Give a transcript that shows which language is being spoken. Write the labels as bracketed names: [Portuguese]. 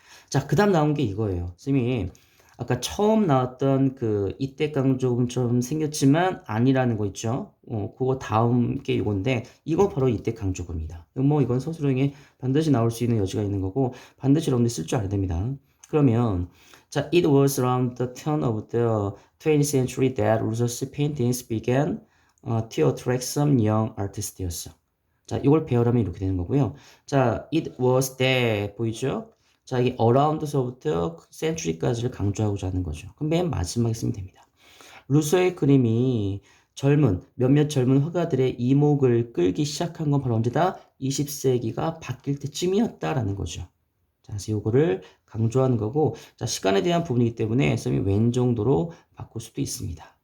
[Korean] 자, 그다음 나온 게 이거예요. 선생님 아까 처음 나왔던 그 이때 강조금 좀 생겼지만 아니라는 거 있죠. 그거 다음 게 이건데 이거 바로 이때 강조금입니다. 뭐 이건 서술형에 반드시 나올 수 있는 여지가 있는 거고 반드시 여러분들 쓸 줄 알아야 됩니다. 그러면 [English] 자, it was around the turn of the 20th century that Russo's paintings began to attract some young artists였어. [Korean] 자, 이걸 배열하면 이렇게 되는 거고요. 자, [English] it was that [Korean] 보이죠? 자, 이게 around서부터 century까지를 강조하고자 하는 거죠. 그럼 맨 마지막에 쓰면 됩니다. 루소의 그림이 몇몇 젊은 화가들의 이목을 끌기 시작한 건 바로 언제다? 20세기가 바뀔 때쯤이었다라는 거죠. 자, 그래서 이거를 강조하는 거고, 자, 시간에 대한 부분이기 때문에 쌤이 웬 정도로 바꿀 수도 있습니다.